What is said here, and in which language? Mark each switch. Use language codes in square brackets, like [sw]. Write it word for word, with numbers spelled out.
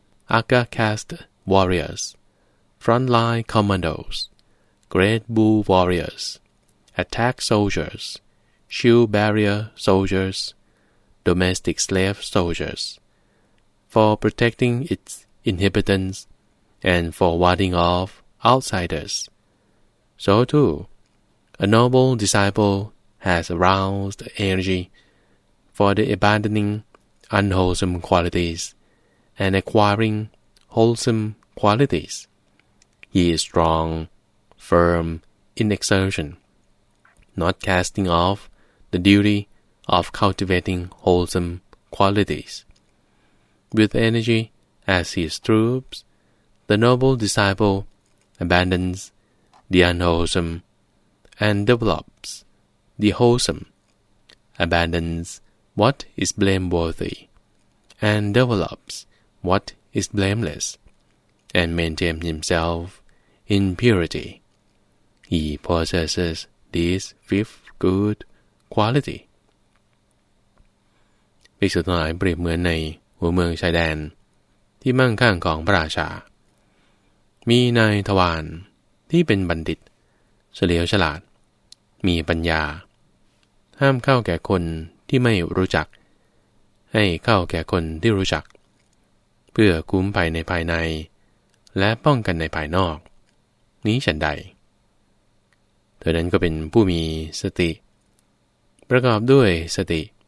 [en] Aka-caste warriors, frontline commandos, great bull warriors, attack soldiers, shield barrier soldiers, domestic slave soldiers, for protecting its inhabitants and for warding off outsiders. So too, a noble disciple has aroused energy for the abandoning unwholesome qualities and acquiring wholesome qualities. He is strong. Firm in exertion, not casting off the duty of cultivating wholesome qualities. With energy as his troops, the noble disciple abandons the unwholesome and develops the wholesome, abandons what is blameworthy, and develops what is blameless, and maintains himself in purity. He possesses this fifth good quality. [th] ภิกษุทั้งหลายเปรียบเหมือนในหัวเมืองชายแดนที่มั่งคั่งของพระราชามีนายทวารที่เป็นบัณฑิตเฉลียวฉลาดมีปัญญาห้ามเข้าแก่คนที่ไม่รู้จักให้เข้าแก่คนที่รู้จักเพื่อคุ้มภัยในภายในและป้องกันในภายนอกนี้ฉันใดเธอนั้นก็เป็นผู้มีสติประกอบด้วยสติ